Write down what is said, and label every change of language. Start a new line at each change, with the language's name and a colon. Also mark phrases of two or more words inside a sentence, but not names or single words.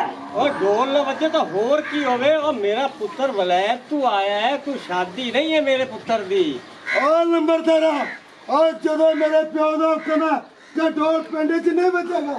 Punjabi: ਔਰ ਢੋਲ ਨ ਬਜੇ ਤਾਂ ਹੋਰ ਕੀ ਹੋਵੇ। ਔਰ ਮੇਰਾ ਪੁੱਤਰ ਵਲੈਤ ਤੂੰ ਆਇਆ ਹੈ, ਕੋਈ ਸ਼ਾਦੀ ਨਹੀਂ ਹੈ ਮੇਰੇ ਪੁੱਤਰ ਦੀ। ਓ ਨੰਬਰਦਾਰਾ ਓ ਜਦੋਂ ਮੇਰੇ ਪਿਓ ਦਾ ਹੁਕਮ ਹੈ ਕਿ ਢੋਲ ਪਿੰਡ 'ਚ ਨਹੀਂ ਵੱਜੇਗਾ।